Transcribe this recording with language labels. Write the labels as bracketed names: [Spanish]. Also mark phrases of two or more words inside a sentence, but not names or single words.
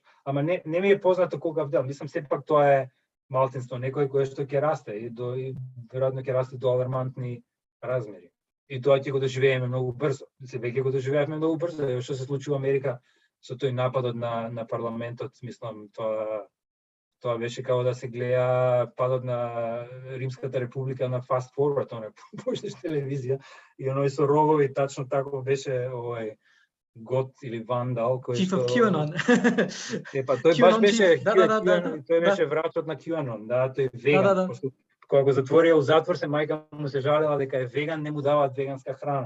[Macedonian] Ама не ми е познато колкав дел, мислам сепак тоа е малцинство, некој кој што ќе расте и веројатно ќе расте до алармантни размери. И тоа ќе го доживееме многу брзо. Се веќе го доживеавме многу брзо, што се случи во Америка со тој нападот на парламентот, мислам, тоа беше како да се гледа падот на Римската република на [English] fast forward, [Macedonian] она почнеш телевизија и оној со рогови, [Serbian] тачно тако [Macedonian] беше овој Гот или Вандал, кој [English] Chief of QAnon. [Macedonian] Тој баш беше тој беше врачот на QAnon, да, тој веган, кога го затворија у затвор, се мајка му се жалела дека е веган, не му даваат веганска храна.